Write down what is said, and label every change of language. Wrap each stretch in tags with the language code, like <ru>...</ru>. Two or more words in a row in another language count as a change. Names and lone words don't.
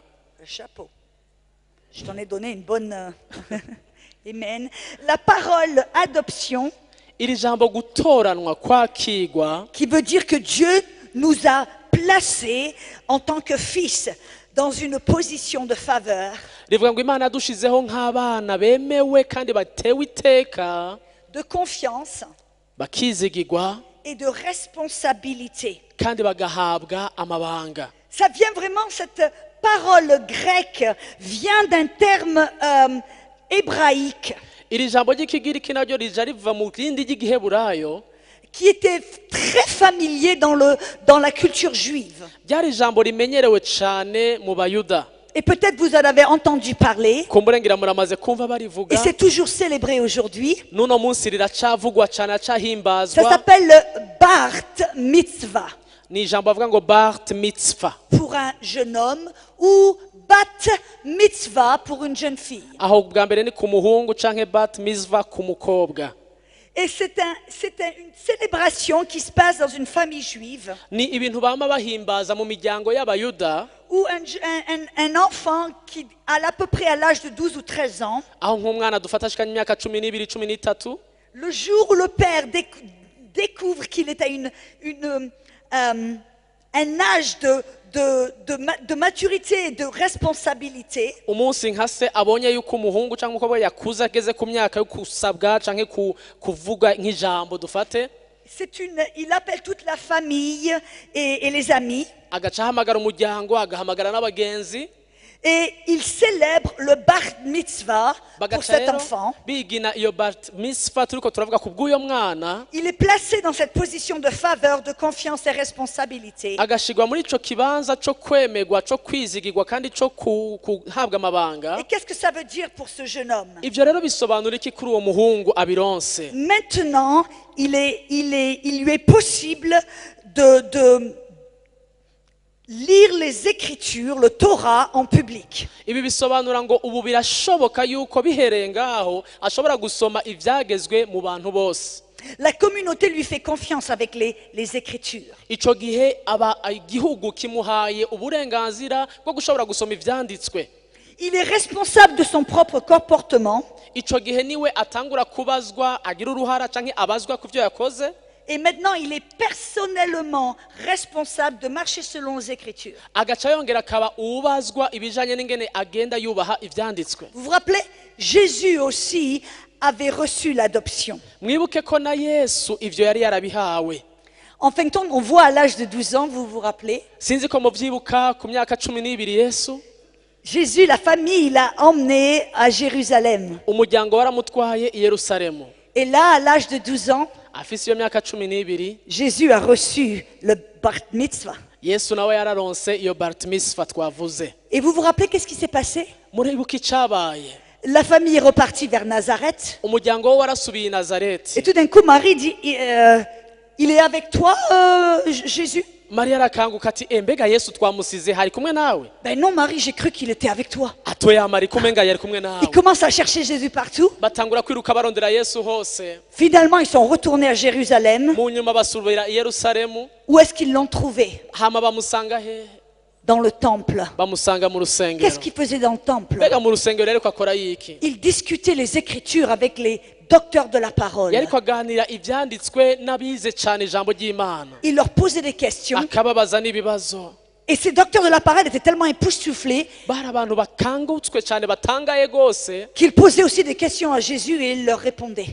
<fr>Le chapeau. Je t'en ai donné une bonne... Amen. La parole adoption,</fr> <rn>Iri jambo gutoranwa, kwakirwa,</rn> <fr>qui veut dire que Dieu nous a placés en tant que fils dans une position de faveur,</fr> <rn>rivuga ngo Imana yadushizeho nk'abana bemewe kandi batewe iteka,</rn> <fr>de confiance</fr> <rn>bakizigirwa</rn> <fr>et de responsabilité.</fr> <rn>kandi bagahabwa amabanga.</rn> <fr>Ça vient vraiment, cette parole grecque vient d'un terme hébraïque</fr> <rn>Iri jambo ry'ikigiriki naryo rija riva mu rindi ry'igiheburayo,</rn> <fr>qui était très familier dans la culture juive.</fr> <rn>ryari ijambo rimenyerewe cane mu bayuda.</rn> <fr>Et peut-être vous en avez entendu parler,</fr> <rn>kumbure ngira muramaze kumva</rn> <fr>et</fr> <rn>barivuga,</rn> <fr>c'est toujours célébré aujourd'hui.</fr> <rn>n'uno munsi riracavugwa cane,</rn> <fr>Ça</fr> <rn>acahimbazwa.</rn> <fr>s'appelle le Bar Mitzvah</fr> <rn>Ni ijambo bavuga ngo Bart Mitzvah,</rn> <fr>pour un jeune homme ou Bat Mitzvah pour une jeune fille.</fr> <rn>aho bwa mbere ni ku muhungu canke Bat Mitzvah ku mukobwa.</rn> <fr>Et c'est une célébration qui se passe dans une famille juive</fr> <rn>Ni ibintu bama bahimbaza mu miryango y'abayuda,</rn> <fr>où un enfant qui a à peu près à l'âge de 12 ou 13 ans,</fr> <rn>aho nk'umwana dufata ashikanye imyaka 12 13,</rn> <fr>le jour où le père découvre qu'il est à un âge de maturité et de responsabilité,</fr> <rn>umunsi nka se abonye yuko umuhungu canke umukobwa yakuze ageze ku myaka yo kusabwa canke kuvuga nk'ijambo dufate,</rn> <fr>il appelle toute la famille et les amis,</fr> <rn>agaca ahamagara umuryango, agahamagara n'abagenzi,</rn> <fr>et il célèbre le Bar Mitzvah pour</fr> <rn>bagaca</rn> <fr>cet</fr> <rn>rero</rn> <fr>enfant.</fr> <rn>bigina iyo Bat Mitzvah turiko turavuga ku bw'uyo mwana,</rn> <fr>Il est placé dans cette position de faveur, de confiance et responsabilité.</fr> <rn>agashigwa muri ico kibanza co kwemegwa, co kwizigirwa kandi co kuhabwa amabanga.</rn> <fr>Et qu'est-ce que ça veut dire pour ce jeune homme?</fr> <rn>Ivyo rero bisobanura iki kuri uwo muhungu abironse?</rn> <fr>Maintenant, il lui est possible de lire les Écritures, le Torah, en public.</fr> <rn>Ibi bisobanura ngo ubu birashoboka yuko bihereye ngaho ashobora gusoma ivyagezwe mu bantu bose.</rn> <fr>La communauté lui fait confiance avec les Écritures.</fr> <rn>Ico gihe aba igihugu kimuhaye uburenganzira bwo gushobora gusoma ivyanditswe.</rn> <fr>Il est responsable de son propre comportement.</fr> <rn>Ico gihe niwe atangura kubazwa, agira uruhara canke abazwa ku vyo yakoze.</rn> <fr>Et maintenant, il est personnellement responsable de marcher selon les Écritures.</fr> <rn>Agaca yongera akaba ubazwa ibijanye n'ingene agenda yubaha ivyanditswe.</rn> <fr>Vous vous rappelez, Jésus aussi avait reçu l'adoption.</fr> <rn>Mwibuke ko na Yesu ivyo yari yarabihawe.</rn> <fr>En fin de compte, on voit à l'âge de 12 ans, vous vous rappelez,</fr> <rn>Sinzi ko muvyibuka ku myaka 12 Yesu,</rn> <fr>Jésus, la famille, il l'a emmené à Jérusalem.</fr> <rn>umuryango waramutwaye i Yerusalemu.</rn> <fr>Et là, à l'âge de 12 ans,</fr> <rn>Afise iyo myaka 12,</rn> <fr>Jésus a reçu le Bar Mitzvah.</fr> <rn>Yesu nawe yararonse iyo Bat Mitzvah twavuze.</rn> <fr>Et vous vous rappelez qu'est-ce qui s'est passé?</fr> <rn>Muribuka icabaye?</rn> <fr>La famille est repartie vers Nazareth.</fr> <rn>Umuryango we warasubiye i Nazareti.</rn> <fr>Et tout d'un coup, Marie dit, il est avec toi, Jésus?</fr> <rn>Mariya arakanguka ati mbega Yesu twamusize hari kumwe nawe?</rn> <fr>Ben non, Marie, j'ai cru qu'il était avec toi.</fr> <rn>Atoya Mari kumenga yari kumwe</rn> <fr>Ils</fr> <rn>nawe.</rn> <fr>commencent à chercher Jésus partout.</fr> <rn>Batangura kwiruka barondera Yesu hose.</rn> <fr>Finalement, ils sont retournés à Jérusalem.</fr> <rn>Mu nyuma basubira i Yerusalemu.</rn> <fr>Où est-ce qu'ils l'ont trouvé?</fr> <rn>Hama bamusanga he?</rn> <fr>Dans le temple.</fr> <rn>Bamusanga mu rusengero.</rn> <fr>Qu'est-ce qu'il faisait dans le temple?</fr> <rn>Mbega mu rusengero yariko akora yiki?</rn> <fr>Il discutait les Écritures avec les docteurs de la parole.</fr> <rn>Yariko aganira ivyanditswe n'abize cane ijambo ry'Imana.</rn> <fr>Il leur posait des questions.</fr> <rn>Akababaza n'ibibazo.</rn> <fr>Et ces docteurs de la parole étaient tellement époustouflés</fr> <rn>Bari abantu bakangutswe cane batangaye gose,</rn> <fr>qu'ils posaient aussi des questions à Jésus et il leur répondait.</fr>